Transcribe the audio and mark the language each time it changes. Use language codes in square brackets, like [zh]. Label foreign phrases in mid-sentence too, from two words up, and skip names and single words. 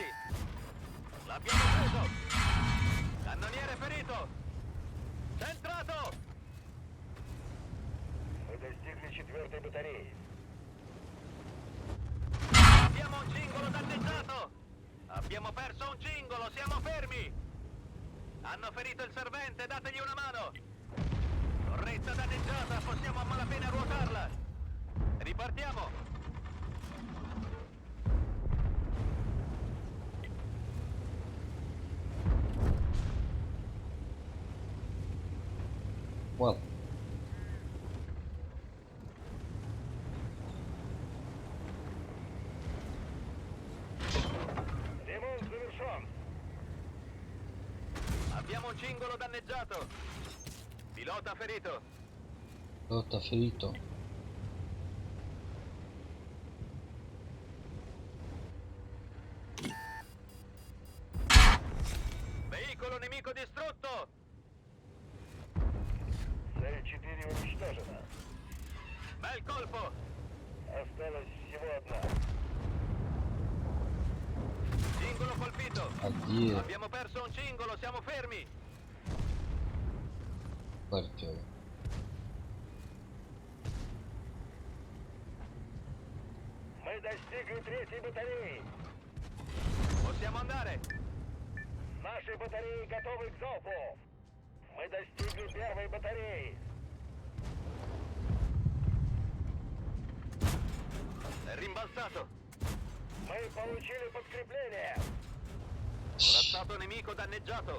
[it] L'abbiamo preso. Cannoniere ferito. Centrato. [ru] Мы достигли 4-й батареи. [it] Abbiamo un cingolo danneggiato. Abbiamo perso un cingolo, siamo fermi. Hanno ferito il servente, dategli una mano. Torretta danneggiata, possiamo a malapena ruotarla. Ripartiamo. [ru] Вал. Ремонт завершен. [it] Abbiamo un cingolo danneggiato. Pilota ferito. Torta frito. Veicolo nemico distrutto! [ru] 6-4 уничтожено. [it] Bel colpo! [ru] Осталось всего одна. [it] Cingolo colpito! Addio. Abbiamo perso un cingolo, siamo fermi! [ru] Партия. Мы достигли третьей батареи. [it] Possiamo andare! [ru] Наши батареи готовы к залпу. Мы достигли первой батареи. [it] È rimbalzato! [ru] Мы получили подкрепление. [it] Corazzato nemico danneggiato!